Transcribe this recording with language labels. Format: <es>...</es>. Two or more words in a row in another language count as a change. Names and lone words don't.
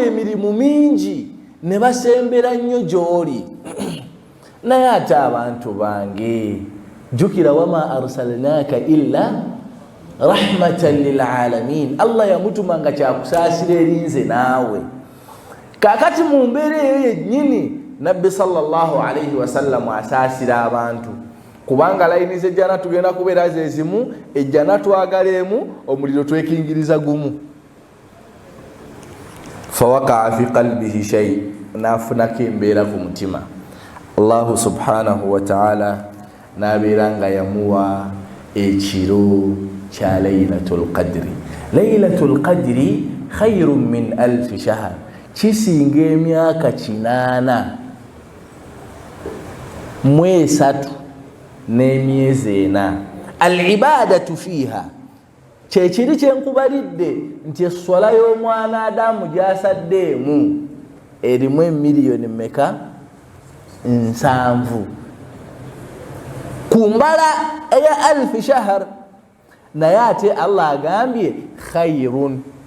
<lg>emirimu mingi ne basembera nnyo gy'oli naye ate abantu bange jukira</lg> <ar>وما أرسلناك إلا رحمة للعالمين</ar> <lg>allah yamutuma nga kyakusaasira erinze naawe kakati mu mbeera eyo yennyini nabbi</lg> <ar>صلى الله عليه وسلم</ar> <lg>asaasira abantu kubanga layini z'ejjana tugenda kubeera zezimu ejjana twagala emu omuliro twekingiriza gumu</lg> <ar>فوقع في قلبه شيء</ar> <lg>nafunako embeera ku mutima</lg> <ar>الله سبحانه وتعالى</ar> <lg>nabeera nga yamuwa ekiro kya</lg> <ar>ليلة القدر ليلة القدر خير من ألف شهر</ar> <lg>kisinga emyaka 8 mwesatu n'emyezi 4</lg> <ar>العبادة فيها</ar> <lg>kyekiri kyenkubalidde nti eswala y'omwana adamu gyasaddeemu erimu emiliyoni meka 7 kumbala eya</lg> <ar>ألف شهر</ar> <lg>naye ate allah agambye khayrun</lg>